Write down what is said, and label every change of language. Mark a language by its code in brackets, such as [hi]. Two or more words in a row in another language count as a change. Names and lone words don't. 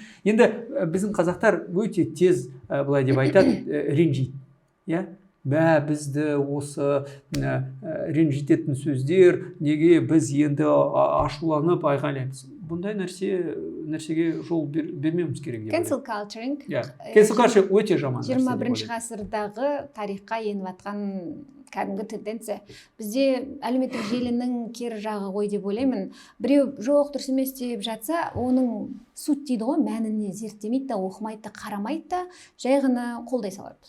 [kk] Енді біздің қазақтар өте тез, былай деп айтады, ренжиді. Бізді осы ренжітетін сөздер, неге біз енді ашуланып айғайлаймыз. Бұндай нәрсеге жол бермеуіміз керек. [en] Cancel culturing. Cancel culturing [kk] өте жаман нәрсе. 21 ғасырдағы тарихқа еніп атқан кәдімгі тенденция. Бізде әлеуметтік желінің кері жағы ғой деп ойлаймын. Біреу жоқ дұрыс емес деп жатса, оның суть дейді ғой, мәніне зерттемейді да, оқымайды да, қарамайды да, жай ғана қолдай салады.